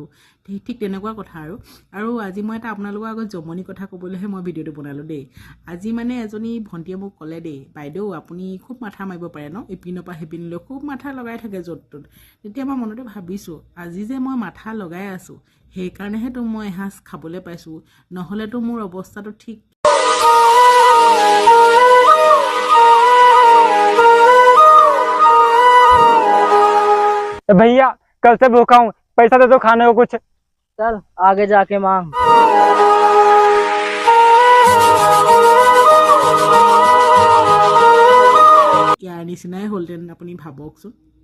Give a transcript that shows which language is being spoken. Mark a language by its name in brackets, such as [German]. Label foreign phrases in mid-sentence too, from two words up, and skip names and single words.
[Assamese] ঠিক তেনেকুৱা কথা আৰু আজি মই এটা আপোনালোকৰ আগত জমনি কথা ক'বলৈহে মই ভিডিঅ'টো বনালো দেই। আজি মানে এজনী ভণ্টিয়ে মোক ক'লে দেই, বাইদেউ আপুনি খুব মাথা মাৰিব পাৰে ন, ইপিনৰ পৰা সিপিনলৈ খুব মাথা লগাই থাকে য'ত ত'ত। তেতিয়া মই মনতে ভাবিছো আজি যে মই মাথা লগাই আছো সেইকাৰণেহে তো মই এসাঁজ খাবলৈ পাইছো, নহ'লেতো মোৰ অৱস্থাটো ঠিক। [Hindi] भैया कल से भूखा हूँ, पैसा दे दो खाने को कुछ। चल आगे जाके मांग। [Assamese] ইয়াৰ নিচিনাই হ'লতেন আপুনি ভাবকচোন।